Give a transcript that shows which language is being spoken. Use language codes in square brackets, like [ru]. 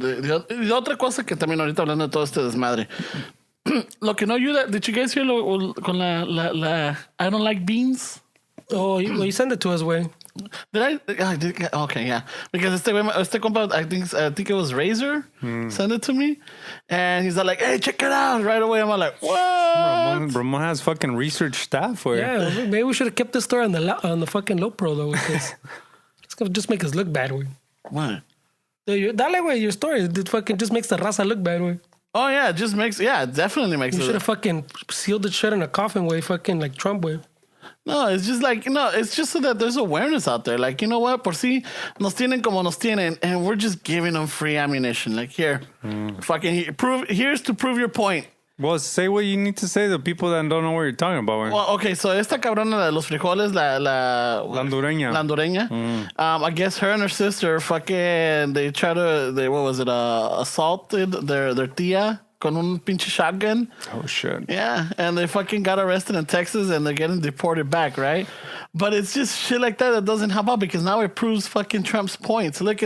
[es] Y otra cosa que también ahorita hablando de todo este desmadre. Lo que no ayuda, [en] did you guys hear [es] con la [en] I don't like beans? Oh, you send it to us, güey. Did I? Okay, yeah. Because [es] este compa, [en] I think it was Razor, sent it to me, and he's like, "Hey, check it out!" Right away, I'm like, "What?" Ramon has fucking research staff, güey. Yeah, maybe we should have kept this story on the fucking low pro though, because it's gonna just make us look bad, güey. What? Dale, güey, your story. It fucking just makes the raza look bad, güey. Oh yeah, it just makes it definitely makes. You it should have fucking sealed the shit in a coffin, way, fucking like Trump, way. No, it's just like, it's just so that there's awareness out there. Like, you know what? [es] Por si nos tienen [en] como nos tienen, and we're just giving them free ammunition. Like, here, fucking here's to prove your point. Well, say what you need to say to people that don't know what you're talking about, güey. Well, okay, so [es] esta cabrona de los frijoles, la hondureña. [en] I guess her and her sister fucking, what was it, assaulted their tia [es] con un pinche [en] shotgun. Oh, shit. Yeah, and they fucking got arrested in Texas and they're getting deported back, right? But it's just shit like that doesn't help out because now it proves fucking Trump's points.